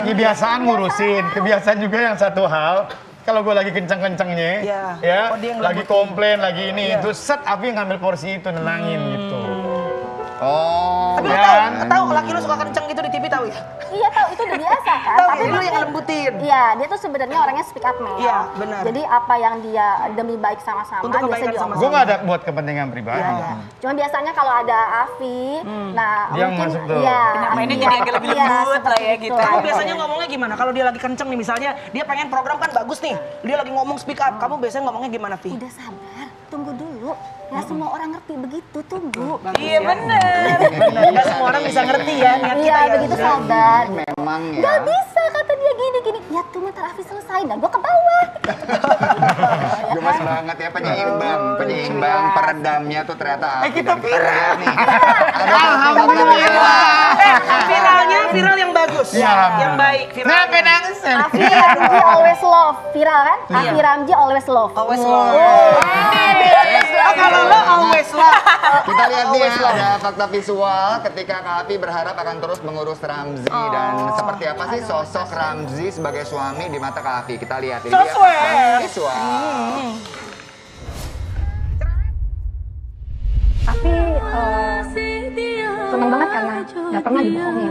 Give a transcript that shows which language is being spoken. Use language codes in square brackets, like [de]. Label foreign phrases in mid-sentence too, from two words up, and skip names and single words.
[id] Kebiasaan ngurusin, kebiasaan juga yang satu hal. Kalau gue lagi kenceng-kencengnya, Iya. ya, Oh, dia yang lagi lembutin. komplain, lagi ini, Iya. itu set Abi ngambil porsi itu nenangin gitu. Oh, Tapi lo Kan? tahu laki lo suka kenceng gitu di TV tahu ya? Iya tahu, itu udah biasa kan. Tahu Tapi ya, lu yang pasti- lembutin. Iya, dia tuh sebenarnya orangnya [en] speak up [id] Mel. Iya, benar. Jadi apa yang dia demi baik sama-sama, Untuk kebaikan biasanya sama-sama. Gue nggak ada buat kepentingan pribadi. Iya. Cuma biasanya kalau ada Afi, nah Dia yang mungkin masuk tuh. iya. Mainnya Afi- jadi agak lebih iya, lembut lah seperti ya itu. gitu. Kamu biasanya ngomongnya gimana? Kalau dia lagi kenceng nih misalnya, dia pengen program kan bagus nih. Dia lagi ngomong [en] speak up. [id] Kamu biasanya ngomongnya gimana, Vi? Udah sabar, tunggu dulu. Nggak semua orang ngerti begitu, tunggu. Iya bener. Enggak semua orang bisa ngerti ya niat Iya, kita ya. begitu sabar. memang Gak ya. bisa kata dia gini-gini. Ya tuh ntar Afi selesai, dan gue ke bawah. Gemes banget ya penyeimbang, peredamnya tuh ternyata Afi kita dan lihat nih. Ada Alhamdulillah. Viral yang bagus. Iya. Yang baik. Viral. Kenapa nangis? Afi Ramji [en] always love, [id] viral kan? [en] Afi Ramji always love. Always love. Oh, [id] kalau lo [en] always love. [id] Kita lihat nih ya, ada fakta visual ketika Kak Afi berharap akan terus mengurus Ramzi dan seperti apa sih sosok Ramzi sebagai suami di mata Kak Afi. Kita lihat ini dia Sosok. fakta visual. Afi seneng banget karena nggak pernah dibohongin.